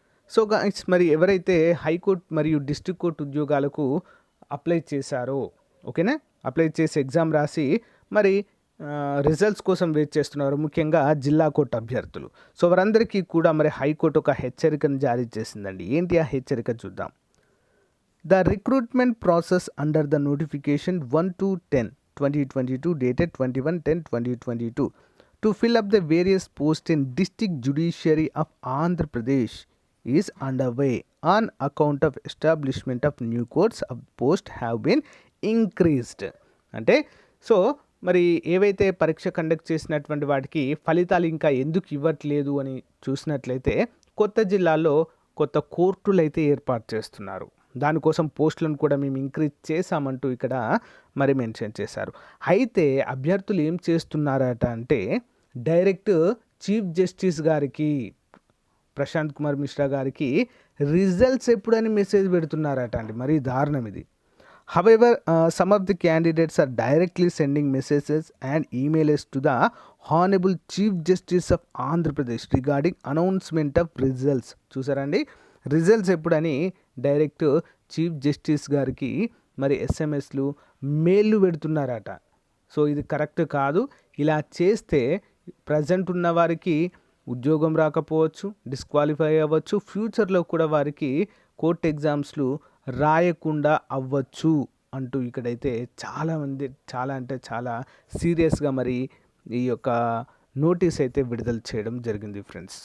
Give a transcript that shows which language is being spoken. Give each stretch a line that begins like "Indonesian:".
Telugu: So guys, మరి ఎవరైతే high court మరియు డిస్ట్రిక్ట్ కోర్టు ఉద్యోగాలకు అప్లై చేశారో, ఓకేనా, అప్లై చేసి ఎగ్జామ్ రాసి మరి రిజల్ట్స్ కోసం వెయిట్ చేస్తున్నారు, ముఖ్యంగా జిల్లా కోర్టు అభ్యర్థులు. సో వారందరికీ కూడా మరి హైకోర్టు ఒక హెచ్చరికను జారీ చేసిందండి. ఏంటి ఆ హెచ్చరిక చూద్దాం.
English: The recruitment process under the notification 1/10/2022 dated 21/10/2022 to fill up the various posts in District Judiciary of Andhra Pradesh is underway on account of establishment of new courts of post have been increased.
Telugu: అంటే so మరి ఏవైతే పరీక్ష conduct చేసినటువంటి వాటికి ఫలితాలు ఇంకా ఎందుకు ఇవ్వట్లేదు అని చూసినట్లయితే కొత్త జిల్లాల్లో కొత్త కోర్టులు అయితే ఏర్పాటు చేస్తున్నారు. దానికోసం పోస్టులను కూడా మేము ఇంక్రీజ్ చేశామంటూ ఇక్కడ మరి మెన్షన్ చేశారు. అయితే అభ్యర్థులు ఏం చేస్తున్నారట అంటే డైరెక్ట్ చీఫ్ జస్టిస్ గారికి, ప్రశాంత్ కుమార్ మిశ్రా గారికి రిజల్ట్స్ ఎప్పుడని మెసేజ్ పెడుతున్నారట అండి. మరి దారుణం ఇది.
English: However, some of the candidates are directly sending messages and emails to the Honorable Chief Justice of Andhra Pradesh regarding announcement of results.
Telugu: చూసారండి, రిజల్ట్స్ ఎప్పుడని డైరెక్ట్ చీఫ్ జస్టిస్ గారికి మరి ఎస్ఎంఎస్లు, మెయిల్లు పెడుతున్నారట. So ఇది కరెక్ట్ కాదు. ఇలా చేస్తే ప్రజెంట్ ఉన్న వారికి ఉద్యోగం రాకపోవచ్చు, డిస్క్వాలిఫై అవ్వచ్చు, ఫ్యూచర్లో కూడా వారికి కోర్ట్ ఎగ్జామ్స్లు రాయకుండా అవ్వచ్చు అంటూ ఇక్కడైతే చాలామంది చాలా సీరియస్గా మరి ఈ యొక్క నోటీస్ అయితే విడుదల చేయడం జరిగింది ఫ్రెండ్స్.